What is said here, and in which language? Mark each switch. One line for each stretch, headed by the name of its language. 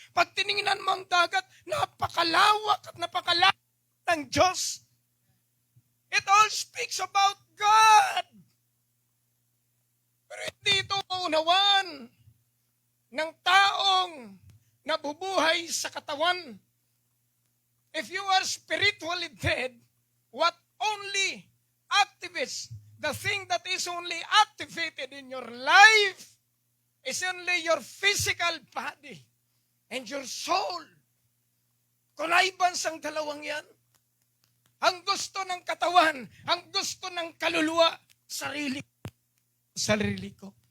Filipino: Pag tinignan mo ang dagat, napakalawak at napakalaki ng Diyos.
English: It all speaks about God.
Filipino: Pero hindi ito maunawan ng taong nabubuhay sa katawan.
English: If you are spiritually dead, what only activates, the thing that is only activated in your life is only your physical body and your soul.
Filipino: Kulaybans ang dalawang yan. Ang gusto ng katawan, ang gusto ng kaluluwa, sarili ko.